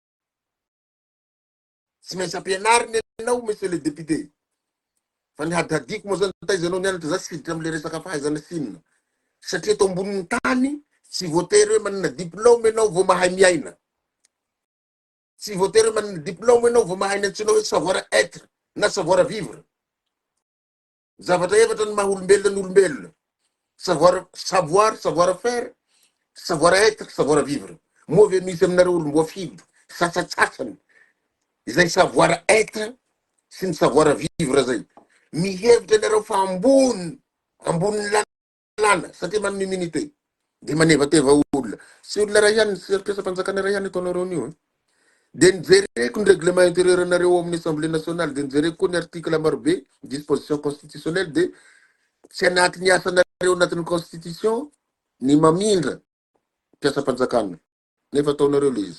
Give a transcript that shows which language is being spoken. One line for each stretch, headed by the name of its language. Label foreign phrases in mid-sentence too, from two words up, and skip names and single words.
Malagasy: Tsy maintsy ampianariny ianao
French: monsieur le député.
Malagasy: Fa ny hadihadiko moa zany taiza anao nianatra za siditra amin'ile resaka fahaizana sinina. Satria eto ambonin'ny tany tsy voatery hoe manana diplôme ianao vao mahay miaina. Tsy voatery hoe manana diplôme ianao vao mahay ny antsoina hoe
French: savoir être
Malagasy: na
French: savoir vivre.
Malagasy: Zavatra efatra ny maha-olombelona ny olombelona.
French: Savoir, savoir faire, savoir être, savoir vivre.
Malagasy: Moa ve misy aminareo olom-boafido sasatsasany izay
French: savoir être
Malagasy: sy ny
French: savoir vivre
Malagasy: zay. Mihevitra anareo fa ambony lalàna satria manana immunité dia manevateva olona. Sy olona ray ihany, sy mpiasam-panjakana ray ihany ataonareo an'io. Dia nijereko ny
French: règlement intérieur
Malagasy: anareo amin'ny Assemblée nationale, dia nijereko koa ny article marobe
French: disposition constitutionnelle
Malagasy: dia tsy anatin'ny asanareo anatin'ny constitution ny mamindra mpiasam-panjakana nefa ataonareo le izy.